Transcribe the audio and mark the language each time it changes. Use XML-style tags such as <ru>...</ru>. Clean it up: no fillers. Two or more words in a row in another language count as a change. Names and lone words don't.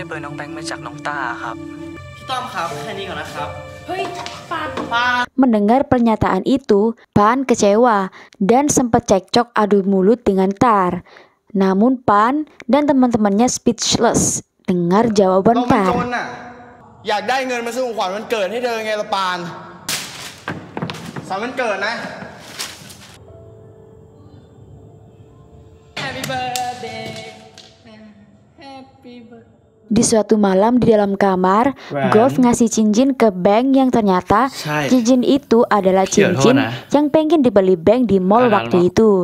<id>Mendengar pernyataan itu, Pan kecewa dan sempat cekcok adu mulut dengan Tar. Namun Pan dan teman-temannya speechless dengar jawaban Tar.</id> <th>อยากได้เงินมาซื้อของขวัญวันเกิดให้เธอไงละปานสามวันเกิดนะ</th> <en>Happy birthday Happy birthday</en> <id>Di suatu malam di dalam kamar, Golf ngasih cincin ke Bang yang ternyata cincin itu adalah cincin yang pengen dibeli Bang di mall waktu itu.</id>